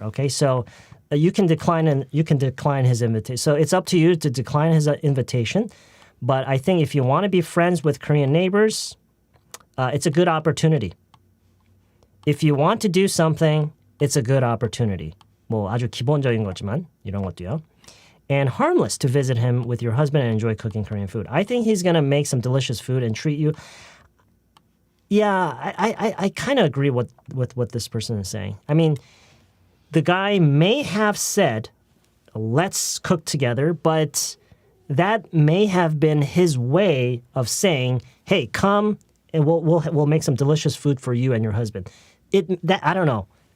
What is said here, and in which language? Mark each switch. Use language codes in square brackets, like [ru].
[en] Okay, so you can decline his invitation. So it's up to you to decline his invitation. But I think if you want to be friends with Korean neighbors, it's a good opportunity. If you want to do something, it's a good opportunity. [ko] 뭐 아주 기본적인 거지만 이런 것도요. [en] And harmless to visit him with your husband and enjoy cooking Korean food. I think he's gonna make some delicious food and treat you. Yeah, I kind of agree with what this person is saying. I mean, the guy may have said, "Let's cook together," but that may have been his way of saying, "Hey, come and we'll make some delicious food for you and your husband." I don't know.